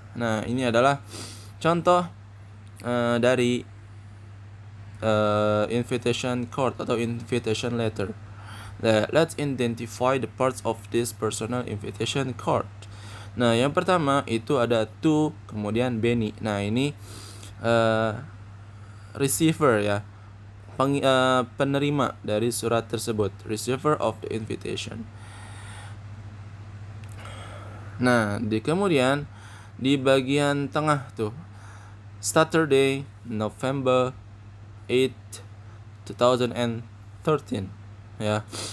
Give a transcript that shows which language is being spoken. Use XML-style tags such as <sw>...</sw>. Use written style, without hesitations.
<id>Nah, ini adalah contoh dari invitation card atau invitation letter.</id> <en>Let's identify the parts of this personal invitation card.</en> <id>Nah, yang pertama itu ada to, kemudian Benny. Nah, ini receiver ya, penerima dari surat tersebut, receiver of the invitation. Nah, kemudian di bagian tengah tuh, Saturday, November 8, 2013 ya.</id>